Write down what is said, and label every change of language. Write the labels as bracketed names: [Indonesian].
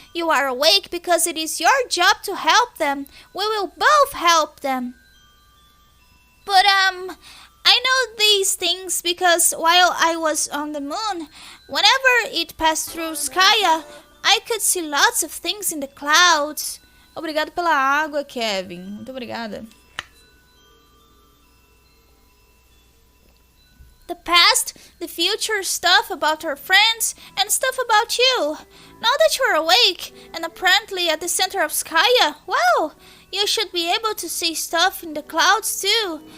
[English] You are awake because it is your job to help them. We will both help them. But, I know these things because while I was on the moon, whenever it passed through Skya, I could see lots of things in the clouds. [Portuguese] Obrigado pela água, Kevin. Muito obrigada. [English] The past, the future, stuff about our friends, and stuff about you. Now that you're awake, and apparently at the center of Skya, well, you should be able to see stuff in the clouds too.